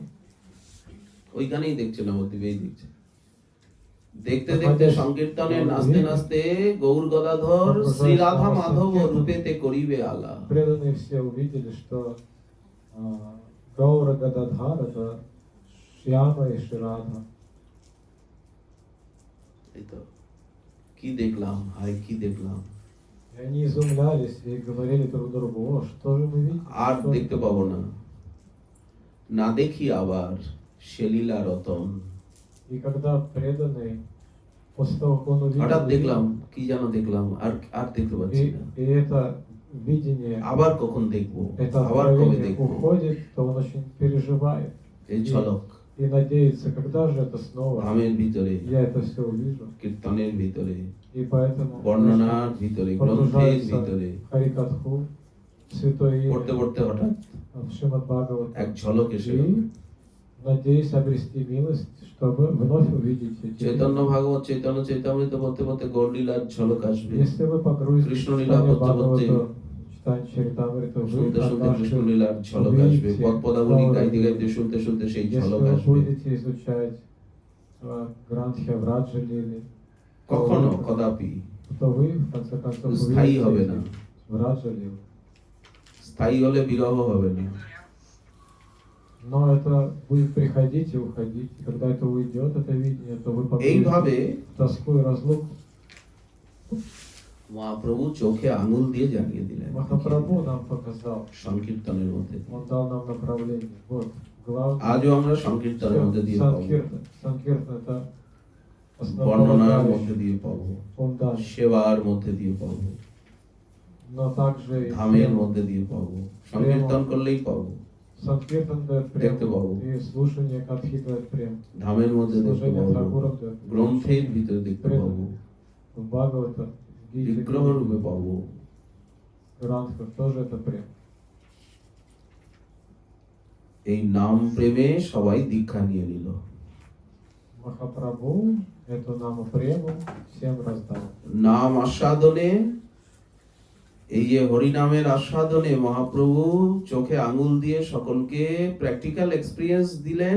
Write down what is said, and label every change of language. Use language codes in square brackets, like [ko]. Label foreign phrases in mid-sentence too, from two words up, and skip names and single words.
[bn] ওইখানেই দেখছেন, নবদ্বীপেই দেখছেন। দেখতে দেখতে সংকীর্তনে নাচতে নাচতে গৌর গদাধর শ্রীরাধা মাধব রূপেতে করিবে আলা। [ru] Преданные все увидели, что Гаура Гададхар это Шьяма и Ширада. [bn] এই তো কি দেখলাম, হাই কি দেখলাম, [ru] И они изумлялись и говорили друг другу: о, что же мы видим? [bn] আর [ru] Что- [bn] দেখতে পাবো না, না দেখি আবার শেলীলা রতন। [ru] И когда преданный, после того, как он увидел, [bn] হঠাৎ দেখলাম, কি যেন দেখলাম, আর আর দেখতে পাচ্ছি না, [ru] и это видение, [bn] আবার কখন দেখবো, [ru] это [bn] আবার কবে [ru] откровение [bn] দেখবো, [ru] уходит, то он очень переживает [bn] এই ঝলক [ru] и надеется, когда же это снова [bn] ধামের ভিতরে, [ru] я это все увижу. [bn] কীর্তনের ভিতরে, [ru] И поэтому [bn] বর্ণনার ভিতরে, গ্রন্থের ভিতরে [ru] Харикатху, Святое [bn] পড়তে [ru] Имя, [bn] পড়তে হঠাৎ [ru] в Шримад Бхагавата. [bn] এক ঝলক এসে গেল। [ru] И надеюсь обрести милость, чтобы вновь увидеть эти [bn] চৈতন্য [ru] лилы. [bn] ভাগবত, চৈতন্য চৈতামৃত পড়তে পড়তে গৌরলীলার ঝলক আসবে। [ru] Если вы погрузитесь в Кришна Лила читание Бхагавате, Бхагавата, читание Чаритамрита, вы [bn] শুনতে শুনতে [ru] однажды [bn] কৃষ্ণলীলার ঝলক আসবে, পদ পদাবলী গাইতে গাইতে শুনতে শুনতে সেই [ru] если [bn] ঝলক [ru] вы [bn] আসবে। [ru] будете изучать Грантхи Враджа Лили, [bn] কখনো কদাপি [ru] то вы, в конце концов, [bn] স্থায়ী হবে [ru] увидите [bn] না। [ru] эти Враджа Лилы. [bn] স্থায়ী হলে বিরহ হবে না। [ru] Но это будет приходить и уходить. И когда это уйдет, это видение, то вы [bn] এইভাবে [ru] погрузитесь в тоску и разлуку. [bn] মহাপ্রভু চোখে আঙুল দিয়ে জানিয়ে দিলেন [ru] Махапрабху нам показал, [bn] সংকীর্তনের মধ্যে। [ru] он дал нам направление. Вот, главное. [bn] আজও আমরা সংকীর্তনের মধ্যে দিয়ে পাবো, [ru] Санкиртан это [bn] বর্ণনার মধ্যে [ru] основополагающий [bn] দিয়ে পাবো, [ru] фундамент. [bn] সেবার মধ্যে দিয়ে পাবো। [ru] но также и [bn] ধামের [ru] прему. [bn] মধ্যে দিয়ে পাবো, সংকীর্তন করলেই পাবো, [ru] Санкиртан дает [bn] দেখতে [ru] прему, [bn] পাবো। [ru] и слушание Катхи дает прему. [bn] ধামের মধ্যে দেখতে [ru] Служение [bn] পাবো, [ru] ঠাকুরам дает прему. [bn] গ্রন্থের ভিতরে দেখতে পাবো, [ru] В Бхагавата, в Гите, [bn] বিগ্রহ রূপে পাবো। [ru] в Грантхах тоже это прему. [bn] এই নাম প্রেমে সবাই দীক্ষা নিয়ে নিল। [ru] Махапрабху эту наму прему всем раздал. [bn] নাম আস্বাদনে, এই যে হরিনামের আস্বাদনে মহাপ্রভু চোখে আঙুল দিয়ে সকলকে [en] practical experience [bn] দিলেন।